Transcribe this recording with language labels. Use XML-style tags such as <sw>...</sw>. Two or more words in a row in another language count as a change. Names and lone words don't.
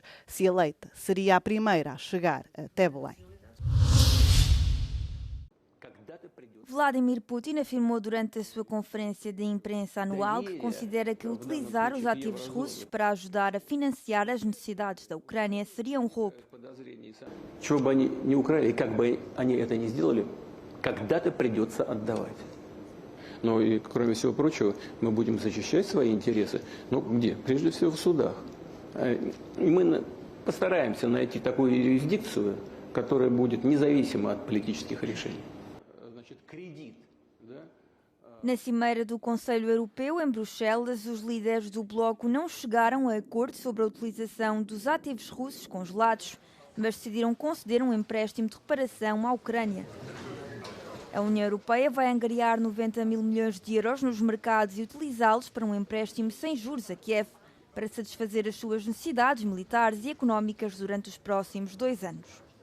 <pt>Se eleita, seria a primeira a chegar até Belém. Vladimir Putin afirmou durante a sua conferência de imprensa anual que considera que utilizar os ativos russos para ajudar a financiar as necessidades da Ucrânia seria um roubo.</pt> <ru>Чего бы они ни украли, как бы они это ни сделали, когда-то придется отдавать. Но и, кроме всего прочего, мы будем защищать свои интересы. Ну, где? Прежде всего в судах. И мы постараемся найти такую юрисдикцию, которая будет независима от политических решений.</ru> <pt>Na cimeira do Conselho Europeu, em Bruxelas, os líderes do bloco não chegaram a acordo sobre a utilização dos ativos russos congelados, mas decidiram conceder um empréstimo de reparação à Ucrânia. A União Europeia vai angariar 90 mil milhões de euros nos mercados e utilizá-los para um empréstimo sem juros a Kiev, para satisfazer as suas necessidades militares e económicas durante os próximos 2 anos.</pt>